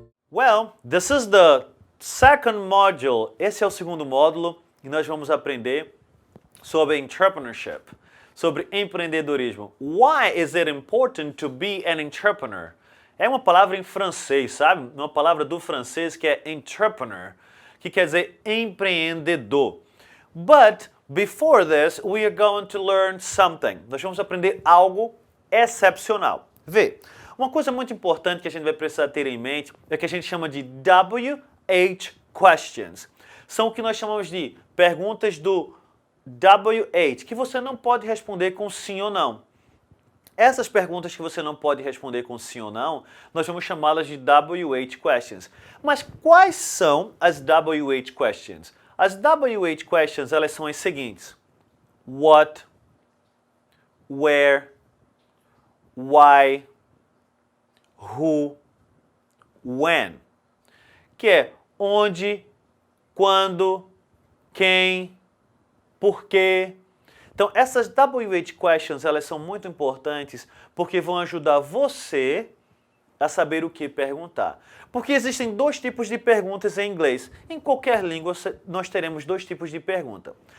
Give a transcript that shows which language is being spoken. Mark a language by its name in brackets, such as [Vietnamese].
[English] Well, this is the second module. [Portuguese] Esse é o segundo módulo e nós vamos aprender sobre entrepreneurship, sobre empreendedorismo. [English] Why is it important to be an entrepreneur? [Portuguese] É uma palavra em francês, sabe? Uma palavra do francês que é entrepreneur, que quer dizer empreendedor. [English] But before this, we are going to learn something. [Portuguese] Nós vamos aprender algo excepcional. Vê, uma coisa muito importante que a gente vai precisar ter em mente é que a gente chama de WH questions. São o que nós chamamos de perguntas do WH, que você não pode responder com sim ou não. Essas perguntas que você não pode responder com sim ou não, nós vamos chamá-las de WH questions. Mas quais são as WH questions? As WH questions, elas são as seguintes: what, where, why, who, when. Que é onde, quando, quem, por quê. Então, essas WH questions, elas são muito importantes porque vão ajudar você a saber o que perguntar. Porque existem dois tipos de perguntas em inglês. Em qualquer língua, nós teremos dois tipos de pergunta.